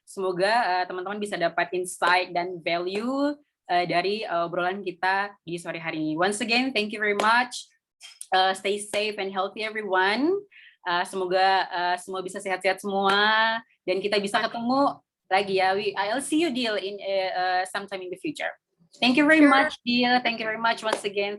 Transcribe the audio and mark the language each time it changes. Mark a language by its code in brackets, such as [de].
[id] Semoga teman-teman bisa dapat insight dan value dari obrolan kita di sore hari ini. [en] Once again, thank you very much. Stay safe and healthy everyone. [id] Semoga semua bisa sehat-sehat semua dan kita bisa ketemu lagi ya. [en] I'll see you, Dil, in sometime in the future. Thank you very much, Dil. Thank you very much once again.